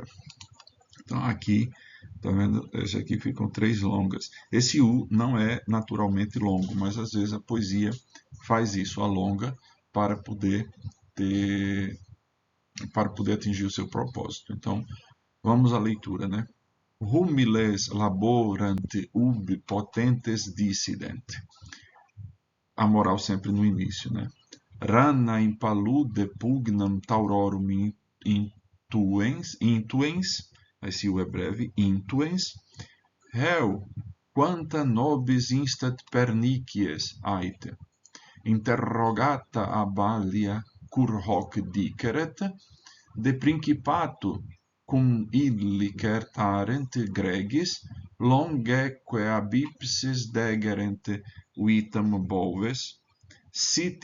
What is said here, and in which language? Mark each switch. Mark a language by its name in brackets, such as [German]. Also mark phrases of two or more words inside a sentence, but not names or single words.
[Portuguese] Então aqui, tá vendo? Esse aqui ficam 3 longas. Esse U não é naturalmente longo, mas às vezes a poesia faz isso, alonga, para poder atingir o seu propósito. Então, vamos à leitura, né? [Latin] Humiles laborant ubi potentes dissident. [Portuguese] A moral sempre no início, né? [Latin] Rana in palude pugnam taurorum intuens, [Portuguese] esse U é breve, [Latin] intuens, heu, quanta nobis instat pernicies aite, interrogata abalia cur hoc diceret, de principato cum illi certarent gregis, longeque ab ipsis degerent vitam boves, sit